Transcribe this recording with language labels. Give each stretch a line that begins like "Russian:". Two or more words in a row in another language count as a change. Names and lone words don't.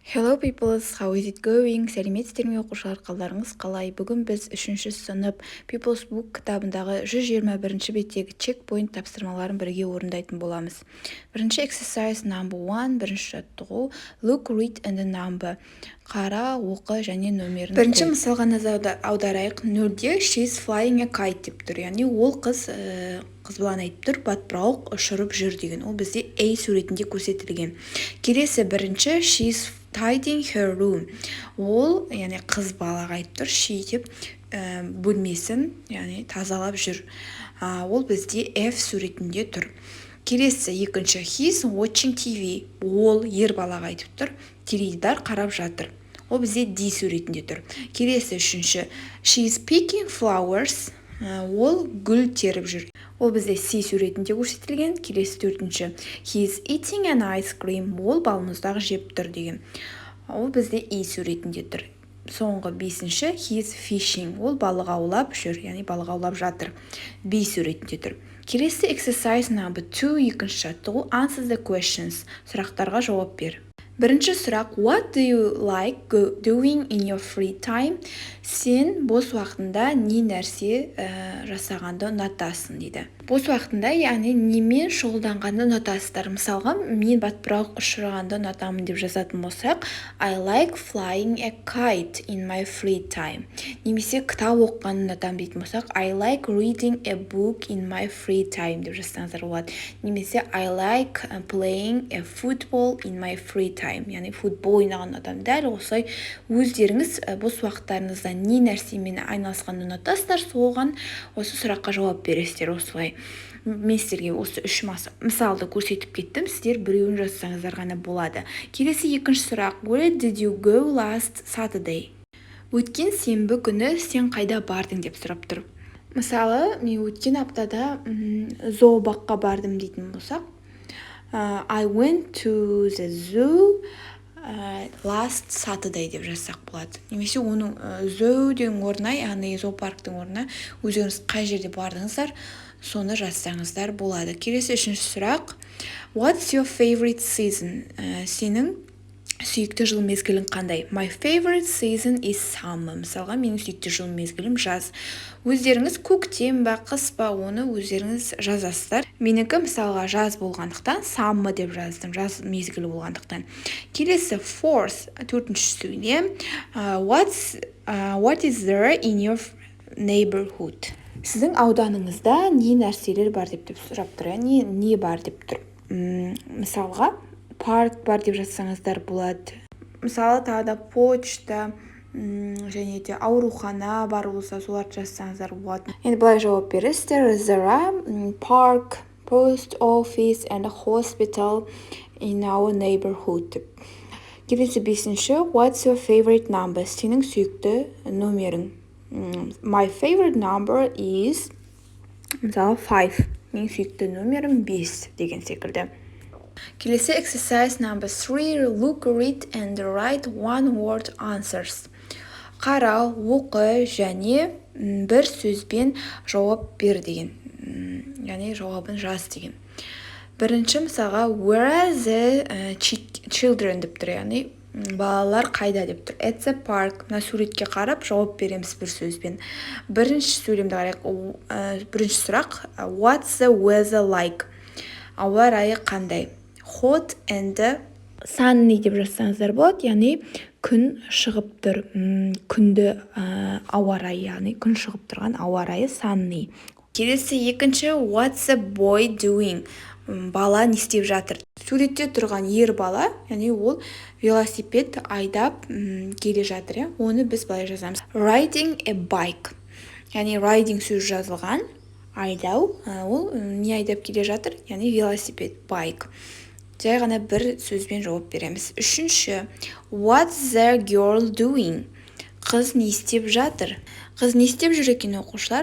English: Hello peoples, how is it going?
Kazakh: Сәлеметсіздер ме оқушылар, қалдарыңыз қалай? Бүгін біз 3-ші сынып People's Book кітабындағы 121-ші беттегі чекпоинт тапсырмаларын бірге орындайтын боламыз. Бірінші
English: exercise number 1,
Kazakh: бірінші жаттығу,
English: look, read and the number.
Kazakh: Қара, оқы және нөмерін қой. Бірінші мысалға назар аударайық. Нөлде
English: she's flying a kite
Kazakh: деп тұр. Яғни ол қыз баланы айтып тұр, батпырауық ұшырып жүр деген. Ол бізде A суретінде көрсетілген. Келесі бірінші
English: she's tidying her room.
Kazakh: Ол, яғни қыз балаға айтып тұр, she деп бөлмесін, яғни тазалап жүр. Ол бізде F суретінде тұр. Келесі екінші
English: he's watching TV.
Kazakh: Ол ер балаға айтып тұр, теледидар қарап жатыр. Ол бізде D суретінде тұр. Келесі үшінші
English: she's picking flowers.
Kazakh: Ол гүл теріп жүр. Ол бізде C суретінде көрсетілген. Келесі төртінші
English: he's eating an ice cream.
Kazakh: Ол балмұздақ жеп тұр деген. Ол бізде E суретінде тұр. Соңғы бесінші
English: he's fishing.
Kazakh: Ол балық аулап жүр, яғни балық аулап жатыр. B суретінде тұр. Келесі
English: exercise number 2,
Kazakh: екінші жаттығу,
English: answer the questions.
Kazakh: Сұрақтарға жауап бер. Бірінші сұрақ,
English: what do you like doing in your free time?
Kazakh: Сен бос уақытында не нәрсе жасағанды ұнатасың дейді. Бос уақытында, яғни немен шұғылданғанды ұнатасыздар. Мысалға, мен батпырауық ұшырғанды ұнатамын деп жазатын болсақ,
English: I like flying a kite in my free time.
Kazakh: Немесе кітап оқығанды ұнатамын дейтін болсақ,
English: I like reading a book in my free time
Kazakh: деп жазсаңыздар болады.
English: Немесе I like playing a football in my free time.
Kazakh: Яғни футбол ойнағанды ұнатамын. Дәл осылай өздеріңіз бос уақыттарыңызда не нәрсемен айналысқанды ұнатасыздар, соған осы сұраққа жауап бересіздер осылай. Мен сіздерге осы үш мысалды көрсетіп кеттім, сіздер біреуін жазсаңыздар ғана болады. Келесі екінші сұрақ,
English: where did you go last Saturday?
Kazakh: Өткен сенбі күні сен қайда бардың деп сұрап тұр. Мысалы, мен өткен аптада зообаққа бардым дейтін болсақ,
English: I went to the zoo last Saturday
Kazakh: деп жазсақ болады. Немесе оның zoo деген орнына, яғни зоопарктың орнына өздеріңіз қай жерде бардыңыздар, соны жазсаңыздар болады. Келесі үшінші сұрақ,
English: what's your favorite season?
Kazakh: Сенің сүйікті жыл мезгілің қандай?
English: My favorite season is summer.
Kazakh: Мысалға, менің сүйікті жыл мезгілім жаз. Өздеріңіз көктем ба, қыс па, оны өздеріңіз жазасыздар. Менікі мысалға жаз болғандықтан summer деп жаздым, жаз мезгілі болғандықтан. Келесі fourth, төртінші сөйлем,
English: what is there in your neighborhood?
Kazakh: Сіздің ауданыңызда не нәрселер бар деп сұрап тұр, не бар деп тұр. Мысалға, парк бар деп жазсаңыздар болады. Мысалы, тағы да почта және де аурухана бар болса, соларды жазсаңыздар болады. Енді былай жауап бересіздер.
English: There are park, post office and hospital in our neighborhood.
Kazakh: Келесі бесінші,
English: what's your favorite number?
Kazakh: Сенің сүйікті нөмерің.
English: My favorite number is,
Kazakh: мысалы, 5. Менің сүйікті нөмерім 5 деген секілді.
English: Келесі exercise number 3, look, read and write one word answers.
Kazakh: Қара, оқы және бір сөзбен жауап бер деген. Яғни жауабын жаз деген. Бірінші мысалға,
English: where are the children
Kazakh: деп тұр, яғни балалар қайда деп тұр.
English: At the park.
Kazakh: Мына суретке қарап жауап береміз бір сөзбен. Бірінші сөйлемді қарайық. Бірінші сұрақ,
English: what's the weather like?
Kazakh: Ауа райы қандай?
English: Hot and sunny
Kazakh: деп жазсаңыздар болады, яғни күн шығып тұр. Күнді ауа райы, яғни күн шығып тұрған ауа райы sunny. Келесі екінші,
English: what's the boy doing?
Kazakh: Бала не істеп жатыр? Суретте тұрған ер бала, яғни ол велосипед айдап келе жатыр. Оны біз былай жазамыз.
English: Riding a bike.
Kazakh: Яғни riding сөз жазылған, айдау, ол не айдап келе жатыр? Яғни велосипед, bike. Жай ғана бір сөзбен жауап береміз. Үшінші,
English: what's the girl doing?
Kazakh: Қыз не істеп жатыр? Қыз не істеп жүр екен оқушылар?